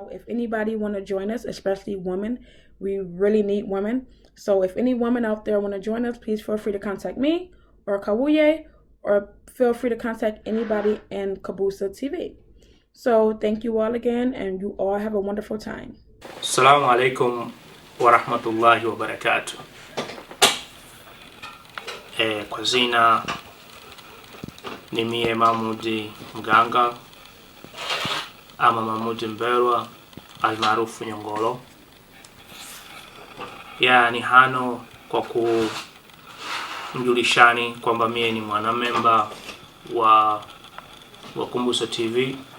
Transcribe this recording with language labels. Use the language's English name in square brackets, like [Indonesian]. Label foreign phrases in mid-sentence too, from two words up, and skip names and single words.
[English] If anybody want to join us, especially women, we really need women. So if any woman out there want to join us, please feel free to contact me or Kawuye, or feel free to contact anybody in Kumbusa TV. So thank you all again and you all have a wonderful time. [Arabic] السلام عليكم ورحمة الله وبركاته. [Swahili] Kwa zina ni mie Mahmudi Mganga ama Mahmudi Mberwa almaarufu Nyongolo. Ni hano kwa kumjulishani kwamba mie ni mwanamemba wa Kumbusa TV.